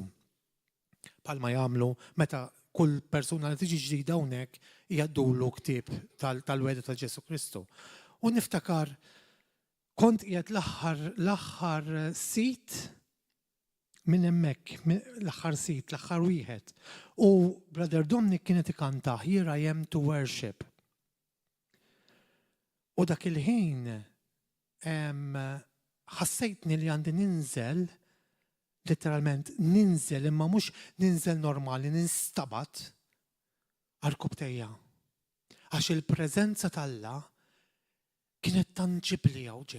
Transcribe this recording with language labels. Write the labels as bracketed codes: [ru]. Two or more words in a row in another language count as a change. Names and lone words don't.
[mt] Palma jagħmlu meta kull persuna li tiġi ġdida hawnhekk jgħaddulu ktieb tal-weda ta' Ġesu Kristu. U niftakar kont qiegħed l-aħħar sit minn hemmhekk, l-aħħar sit, l-aħħar wieħed. U Brother Dominic kienet ikanta Here I am to worship. U dak il-ħin ħassejtni li għandi ninżel, letteralment ninżel, imma mhux ninżel normali, ninstabat għall-kubtejja. Għax il-preżenza tal-Alla kienet tanġibli hawn ġew.